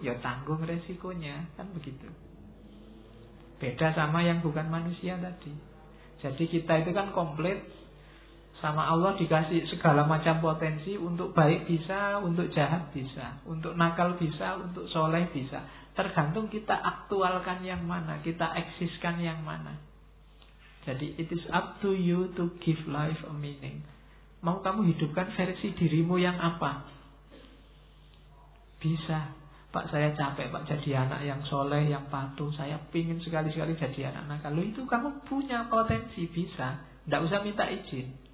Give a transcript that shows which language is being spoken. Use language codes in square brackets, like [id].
[id] Ya tanggung resikonya, kan begitu. Beda sama yang bukan manusia tadi. Jadi kita itu kan komplit. Sama Allah dikasih segala macam potensi, untuk baik bisa, untuk jahat bisa, untuk nakal bisa, untuk soleh bisa. Tergantung kita aktualkan yang mana, kita eksiskan yang mana. Jadi [en] it is up to you to give life a meaning. [id] Mau kamu hidupkan versi dirimu yang apa? Bisa. Pak saya capek Pak jadi anak yang soleh, yang patuh. Saya pingin sekali-sekali jadi anak nakal. Lu itu kamu punya potensi, bisa. Nggak usah minta izin.